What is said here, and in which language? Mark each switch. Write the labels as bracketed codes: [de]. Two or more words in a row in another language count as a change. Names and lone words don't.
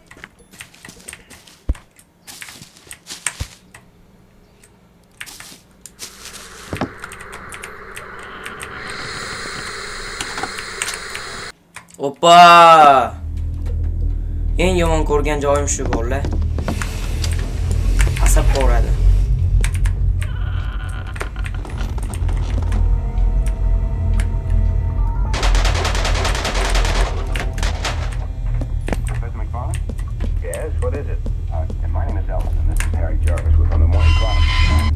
[uz] Hoppa! Eng yomon ko'rgan joyim shu bo'ldi. Asab qo'radi. [en] Yes, what is it? My name is Ellis, and this is Harry Jarvis. We're from the Morning Chronicle.